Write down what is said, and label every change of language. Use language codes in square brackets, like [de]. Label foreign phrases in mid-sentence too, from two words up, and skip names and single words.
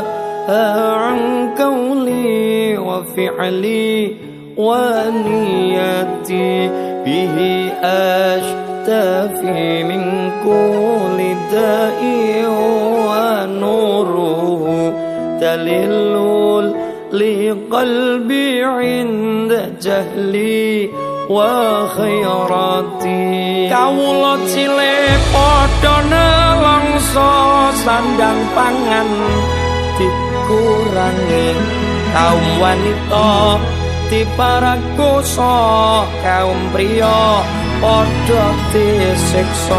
[ar] عن قولي وفعلي ونيتي به أشتفي من كل داء ونوره دليل لقلبي عند جهلي وخيرتي. [jv] Kawula cilik padha nelongso sandang pangan dikurangi, kaum wanita diparakusa, kaum priya padha disiksa.